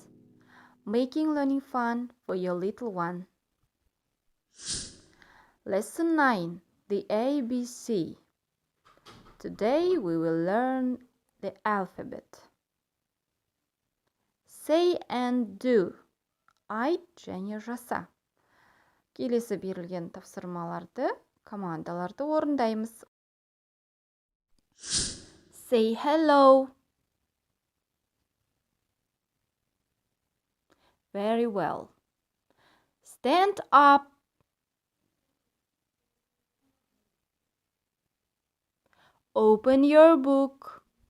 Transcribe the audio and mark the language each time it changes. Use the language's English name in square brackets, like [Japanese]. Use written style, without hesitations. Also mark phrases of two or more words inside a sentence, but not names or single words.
[English] Making learning fun for your little one. Lesson 9. The ABC. Today we will learn the alphabet. Say and do. [Kazakh] Айт және жаса. Келесі берілген тапсырмаларды, командаларды орындаймыз. [English] Say hello. Very well. Stand up. Open your book.